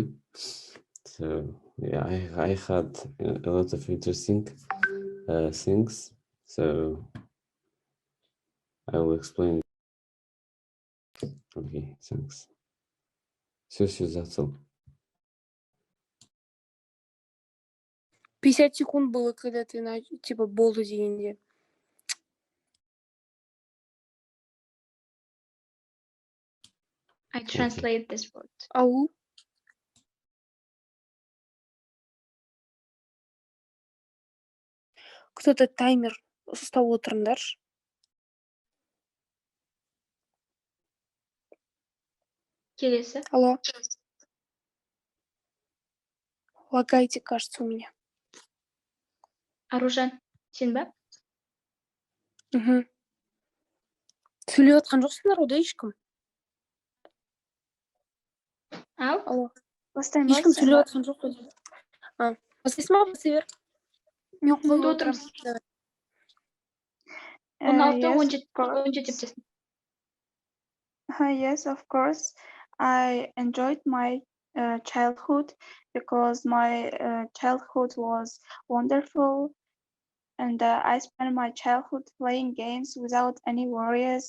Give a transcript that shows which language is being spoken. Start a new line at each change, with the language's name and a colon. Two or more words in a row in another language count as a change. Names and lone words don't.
English: So yeah, I had a lot of interesting things. So I will explain. Okay, thanks. Все, that's all.
Russian: 50 секунд было, когда ты типа
Kazakh: болды дегенде.
English: I translate this word.
Kazakh: Ау.
Russian: Кто-то таймер
Kazakh: ұстап отырыңдаршы. Келесі.
Russian: Алло. Лагайте, кажется, у меня.
Kazakh: Аружан, сен ба? Сөйлеп жатқан жоқсыңдар ода ешкім. Ау? Алло. Бастаймын ба? Ешкім сөйлеп жатқан жоқ қой. Бастайсың ба, бастай бер. Мен қойып отырмын.
English: Yes, of course. I enjoyed my childhood because my childhood was wonderful, and I spent my childhood playing games without any worries.